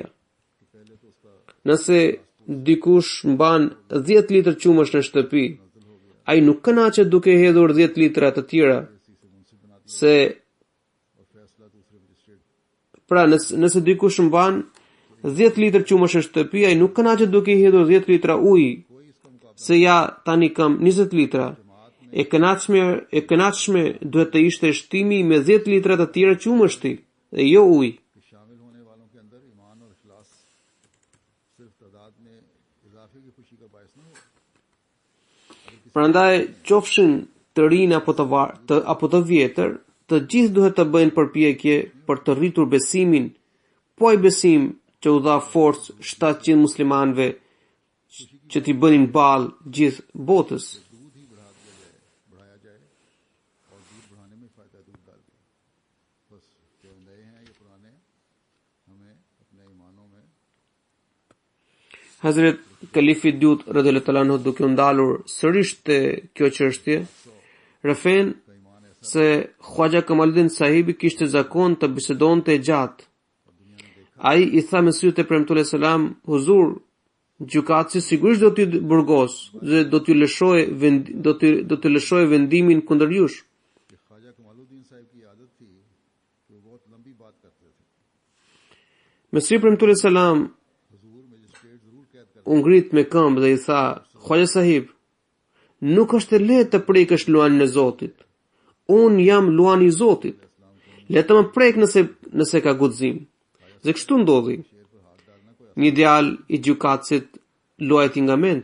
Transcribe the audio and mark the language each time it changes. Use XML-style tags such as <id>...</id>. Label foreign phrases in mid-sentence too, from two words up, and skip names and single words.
<sq>Nëse dikush mban 10 litër qumësh në shtëpi, ai nuk kënaqet duke hedhur 10 litra të tjera, se pra nëse dikush mban 10 litër qumësh në shtëpi, ai nuk kënaqet duke hedhur 10 litra ujë, se ja tani kam 20 litra. e kënaqshme duhet të ishte shtimi me 10 litra të tjera qumështi dhe jo ujë.</sq> <ur>کہ شامل ہونے والوں کے اندر ایمان اور اخلاص صرف تعداد میں اضافے کی خوشی کا باعث نہ ہو.</ur> <sq>Prandaj qofshin të rinë apo të vjetër, të gjithë duhet të bëjnë përpjekje për të rritur besimin, po ai besim që u dha forcë 700 muslimanëve që t'i bënin ballë gjithë botës.</sq> <ur>دودھ ہی بڑھایا جائے اور دودھ بڑھانے میں فائدہ دودھ ڈال دیا. بس جو نئے ہیں یا پرانے ہمیں اپنے ایمانوں میں</ur> <sq>Hazret Kalifi Dyut</sq> <ar>رضي الله تعالى عنه</ar> <sq>duke u ndalur sërish te kjo çështje, rëfen se Khwaja Kamaluddin Sahibi kishte zakon të bisedonte gjatë. Ai i tha me sytë e premtues selam, huzur, gjykatësi sigurisht do t'ju burgos dhe do t'ju lëshojë vendimin kundër jush.</sq> <ur>کہ خواجہ کمال الدین صاحب کی عادت تھی کہ وہ بہت لمبی بات کرتے تھے.</ur> <sq>Mesri premtues selam</sq> <ur>حضور مجسٹریٹ ضرور قید کر</ur> <sq>u ngrit me këmbë dhe i tha, Khwaja Sahib, nuk është e lehtë të prekësh luanin e Zotit. Unë jam luani i Zotit. Le të më prek nëse ka guxim. Dhe kështu ndodhi. Një djalë i gjykatësit luajti nga mend.</sq>